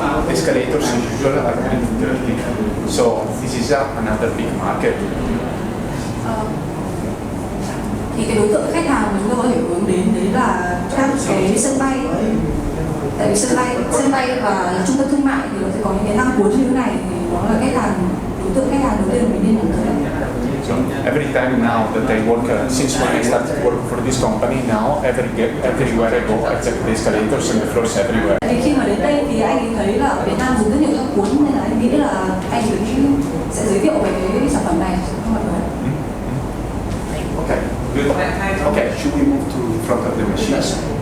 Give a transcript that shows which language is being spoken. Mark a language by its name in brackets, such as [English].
[English] Escalators in general are really dirty. So this is another big market. [Vietnamese] Thì cái đối tượng khách hàng mà chúng ta có thể hướng đến đấy là các cái sân bay. Tại vì sân bay và trung tâm thương mại thì nó sẽ có những cái thang cuốn như thế này, thì đó là đối tượng khách hàng đầu tiên mình nên nhắm tới. [English] So every time now that I work, since when I started work for this company, now everywhere I go, I check the escalators and the floors everywhere. [Vietnamese] Thì khi mà đến đây thì anh ấy thấy là ở Việt Nam dùng rất nhiều thang cuốn, nên là anh nghĩ là anh ấy sẽ giới thiệu về cái sản phẩm này cho mọi người. [English] Okay, good. Okay, should we move to the front of the machines?